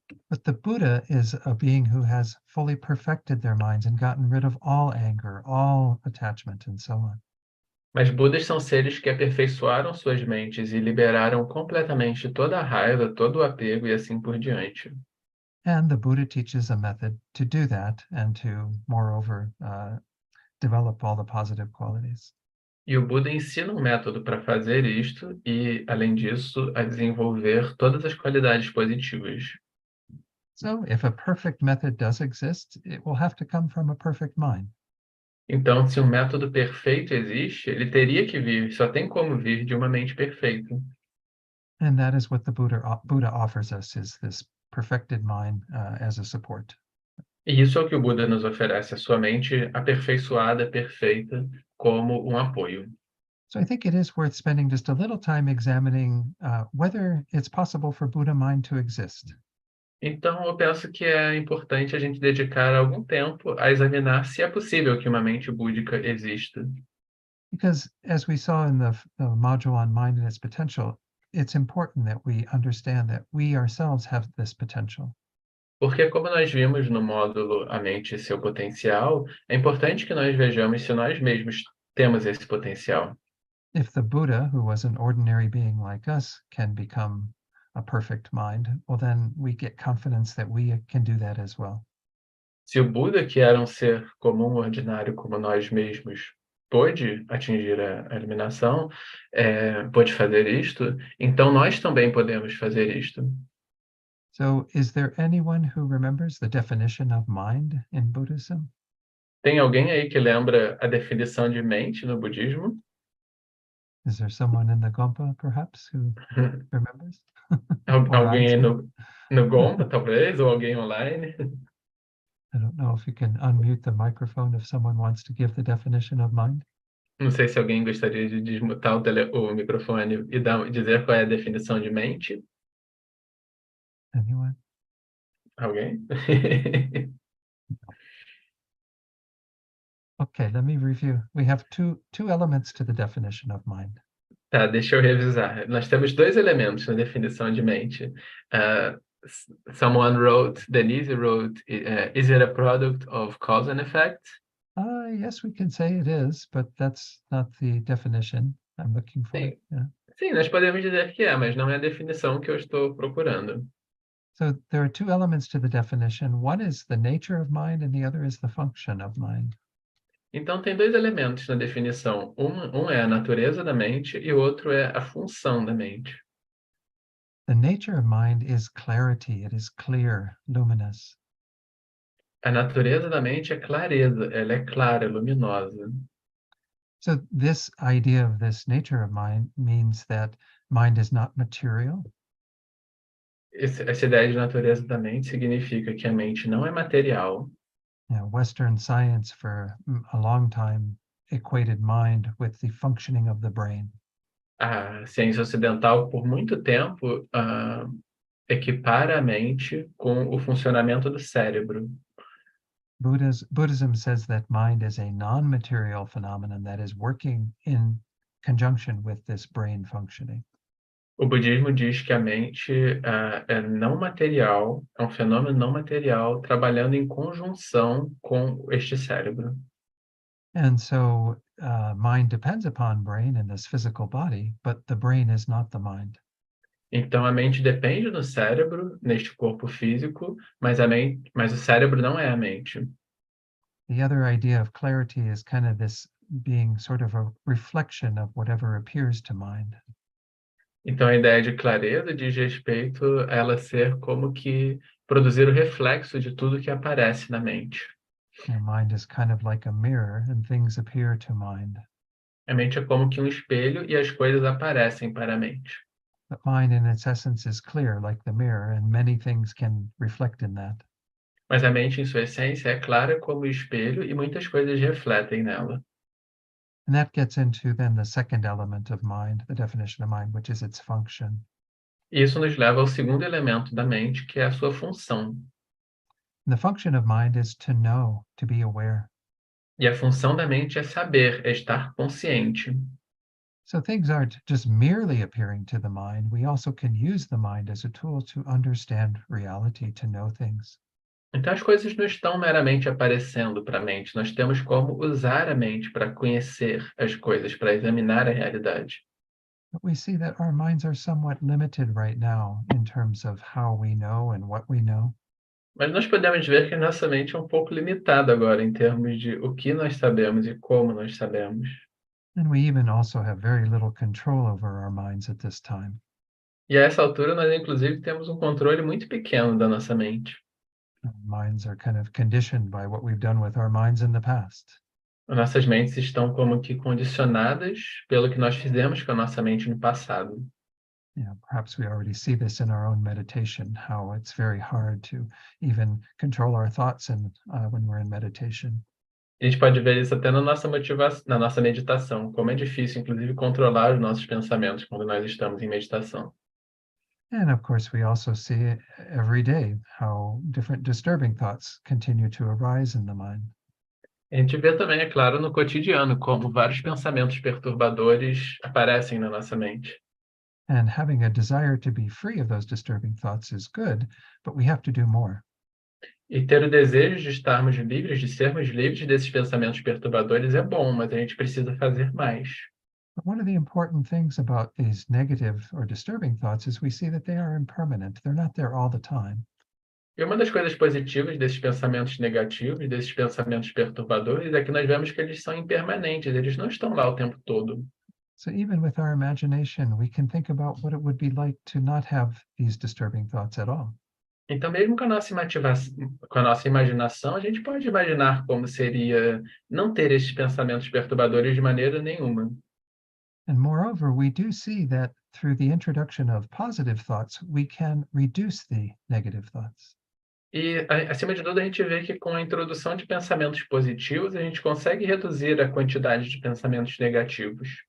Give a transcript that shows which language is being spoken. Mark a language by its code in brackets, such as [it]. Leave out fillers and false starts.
[en] But the Buddha is a being who has fully perfected their minds and gotten rid of all anger, all attachment, and so on. [pt] Mas Budas são seres que aperfeiçoaram suas mentes e liberaram completamente toda a raiva, todo o apego e assim por diante. [en] And the Buddha teaches a method to do that and to, moreover, develop all the positive qualities. [pt] E o Buda ensina um método para fazer isto e, além disso, a desenvolver todas as qualidades positivas. [en] So if a perfect method does exist, it will have to come from a perfect mind. [pt] Então, se um método perfeito existe, ele teria que vir, só tem como vir de uma mente perfeita. [en] And that is what the Buddha offers us, is this perfected mind as a support. [pt] E isso é o que o Buda nos oferece, a sua mente aperfeiçoada, perfeita, como um apoio. [en] So I think it is worth spending just a little time examining whether it's possible for Buddha mind to exist. [pt] Então, eu penso que é importante a gente dedicar algum tempo a examinar se é possível que uma mente búdica exista. [en] Because as we saw in the module on mind and its potential, it's important that we understand that we ourselves have this potential. [pt] Porque, como nós vimos no módulo A Mente e Seu Potencial, é importante que nós vejamos se nós mesmos temos esse potencial. [en] If the Buddha, who was an ordinary being like us, can become a perfect mind, well, then we get confidence that we can do that as well. [pt] Se o Buda, que era um ser comum, ordinário como nós mesmos, pôde atingir a iluminação, pôde fazer isto, então nós também podemos fazer isto. [en] So is there anyone who remembers the definition of mind in Buddhism? [pt] Tem alguém aí que lembra a definição de mente no budismo? [en] Is there someone in the Gompa, perhaps, who remembers? Or [pt] Alguém aí [en] on-screen? [pt] no Gompa, talvez, ou alguém online? [en] I don't know if you can unmute the microphone if someone wants to give the definition of mind. [pt] Não sei se alguém gostaria de desmutar o microfone e dizer qual é a definição de mente. [en] Anyone? [pt] Alguém? [en] Okay, let me review. We have two elements to the definition of mind. [pt] Tá, deixa eu revisar. Nós temos dois elementos na definição de mente. [en] someone wrote, Denise wrote, is it a product of cause and effect? Yes, we can say it is, but that's not the definition I'm looking for. [pt] Sim. [en] Yeah. [pt] Sim, nós podemos dizer que é, mas não é a definição que eu estou procurando. [en] So there are two elements to the definition. One is the nature of mind, and the other is the function of mind. [pt] Então, tem dois elementos na definição. Um é a natureza da mente e o outro é a função da mente. [en] The nature of mind is clarity. It is clear, luminous. [pt] A natureza da mente é clareza, ela é clara, luminosa. [en] So this idea of this nature of mind means that mind is not material. [pt] Essa ideia de natureza da mente significa que a mente não é material. [en] Western science for a long time equated mind with the functioning of the brain. [pt] A ciência ocidental, por muito tempo, equipara a mente com o funcionamento do cérebro. [en] Buddhism says that mind is a non-material phenomenon that is working in conjunction with this brain functioning. [pt] O budismo diz que a mente é não material, é um fenômeno não material, trabalhando em conjunção com este cérebro. [en] And so mind depends upon brain in this physical body, but the brain is not the mind. [pt] Então a mente depende do cérebro neste corpo físico, mas o cérebro não é a mente. [en] The other idea of clarity is kind of this being sort of a reflection of whatever appears to mind. [pt] Então a ideia de clareza diz respeito a ela ser como que produzir o reflexo de tudo que aparece na mente. [en] Mind is kind of like a mirror and things appear to mind. [pt] A mente é como que um espelho e as coisas aparecem para a mente. [en] But mind in its essence is clear like the mirror, and many things can reflect in that. [pt] Mas a mente em sua essência é clara como o espelho e muitas coisas refletem nela. [en] And that gets into then the second element of mind, the definition of mind, which is its function. [pt] E isso nos leva ao segundo elemento da mente, que é a sua função. [en] And the function of mind is to know, to be aware. [pt] E a função da mente é saber, é estar consciente. [en] So things aren't just merely appearing to the mind. We also can use the mind as a tool to understand reality, to know things. [pt] Então as coisas não estão meramente aparecendo para a mente, nós temos como usar a mente para conhecer as coisas, para examinar a realidade. [en] But we see that our minds are somewhat limited right now in terms of how we know and what we know. [pt] Mas nós podemos ver que a nossa mente é um pouco limitada agora em termos de o que nós sabemos e como nós sabemos. [en] And we even also have very little control over our minds at this time. [pt] E a essa altura nós inclusive temos um controle muito pequeno da nossa mente. [en] Our minds are kind of conditioned by what we've done with our minds in the past. [pt] Nossas mentes estão como que condicionadas pelo que nós fizemos com a nossa mente no passado. [en] Perhaps we already see this in our own meditation, how it's very hard to even control our thoughts when we're in meditation. [pt] A gente pode ver isso até na nossa meditação, como é difícil, inclusive, controlar os nossos pensamentos quando nós estamos em meditação. [en] And of course, we also see every day how different disturbing thoughts continue to arise in the mind. [pt] A gente vê também, é claro, no cotidiano, como vários pensamentos perturbadores aparecem na nossa mente. [en] And having a desire to be free of those disturbing thoughts is good, but we have to do more. [pt] E ter o desejo de estarmos livres, de sermos livres desses pensamentos perturbadores é bom, mas a gente precisa fazer mais. [en] But one of the important things about these negative or disturbing thoughts is we see that they are impermanent. They're not there all the time. [pt] E uma das coisas positivas desses pensamentos negativos, desses pensamentos perturbadores, é que nós vemos que eles são impermanentes, eles não estão lá o tempo todo. [en] So even with our imagination, we can think about what it would be like to not have these disturbing thoughts at all. [pt] Então, mesmo com a nossa imaginação, a gente pode imaginar como seria não ter esses pensamentos perturbadores de maneira nenhuma. [en] And moreover, we do see that through the introduction of positive thoughts, we can reduce the negative thoughts. [pt] E, acima de tudo, a gente vê que com a introdução de pensamentos positivos, a gente consegue reduzir a quantidade de pensamentos negativos.